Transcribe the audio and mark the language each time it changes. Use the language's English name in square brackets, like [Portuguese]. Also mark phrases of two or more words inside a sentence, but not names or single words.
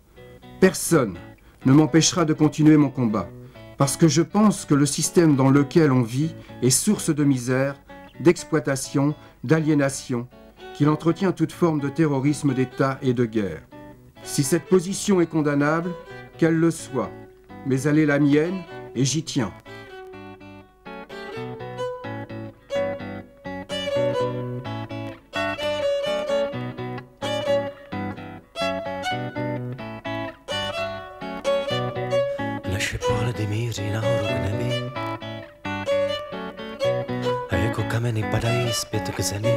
[French] Personne ne m'empêchera de continuer mon combat, parce que je pense que le système dans lequel on vit est source de misère, d'exploitation, d'aliénation, qu'il entretient toute forme de terrorisme d'État et de guerre. Si cette position est condamnable, qu'elle le soit, mais elle est la mienne et j'y tiens. [Czech] Naše pohledy míří nahoru k nebi a jako kameny padají zpět k zemi.